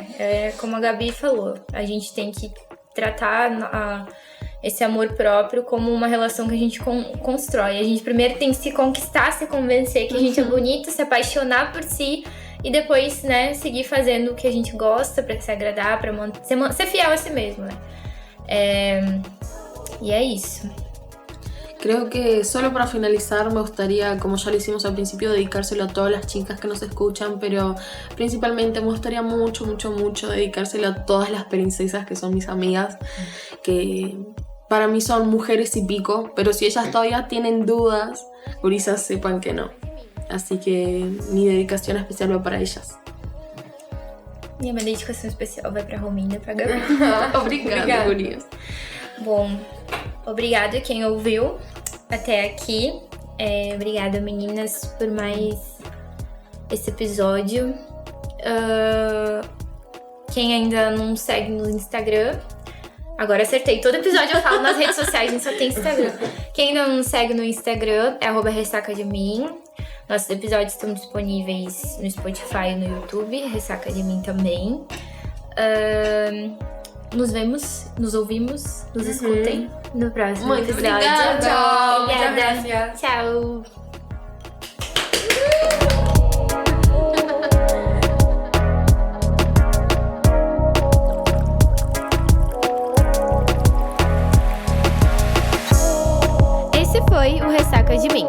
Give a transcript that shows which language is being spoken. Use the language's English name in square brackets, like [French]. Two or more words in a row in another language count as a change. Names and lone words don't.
[Portuguese] É como a Gabi falou, a gente tem que tratar esse amor próprio como uma relação que a gente constrói. A gente primeiro tem que se conquistar, se convencer que a gente é bonito, se apaixonar por si e depois, né, seguir fazendo o que a gente gosta pra se agradar, pra ser fiel a si mesmo, né? [Spanish] Y es isso. Creo que solo para finalizar me gustaría, como ya lo hicimos al principio, dedicárselo a todas las chicas que nos escuchan, pero principalmente me gustaría mucho, mucho, mucho dedicárselo a todas las princesas que son mis amigas, que para mí son mujeres y pico, pero si ellas todavía tienen dudas, gurisas, sepan que no. Así que mi dedicación especial va para ellas. [Portuguese] Minha dedicação especial vai pra Romina e pra Gabi. Obrigada, gurias. Bom, obrigado quem ouviu até aqui. Obrigada, meninas, por mais esse episódio. Quem ainda não segue no Instagram... Agora acertei. Todo episódio eu falo nas redes sociais, a gente só tem Instagram. Quem ainda não segue no Instagram é @ressacademin. Nossos episódios estão disponíveis no Spotify e no YouTube. Ressaca de Mim também. Nos vemos, nos ouvimos, nos escutem no próximo episódio. Obrigada. Tchau. Obrigada. [Spanish] Muchas gracias. [Portuguese] Tchau. Esse foi o Ressaca de Mim.